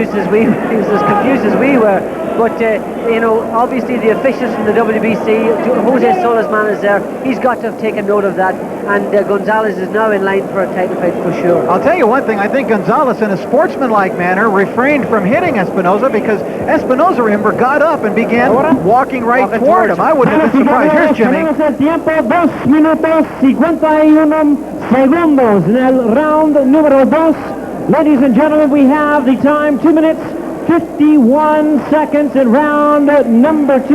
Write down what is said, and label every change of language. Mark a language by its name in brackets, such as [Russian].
[English] He was as confused as we were. But, you know, obviously the officials from the WBC, Jose Solis man is there. He's got to have taken note of that. And Gonzalez is now in line for a title fight for sure. I'll tell you one thing. I think Gonzalez, in a sportsmanlike manner, refrained from hitting Espinosa because Espinosa, remember, got up and began walking right toward him. I wouldn't have been surprised. Here's Jimmy. [Spanish] Tenemos el tiempo, 2 minutos 51 segundos en el round número 2. [English] Ladies and gentlemen, we have the time 2 minutes 51 seconds in round number 2.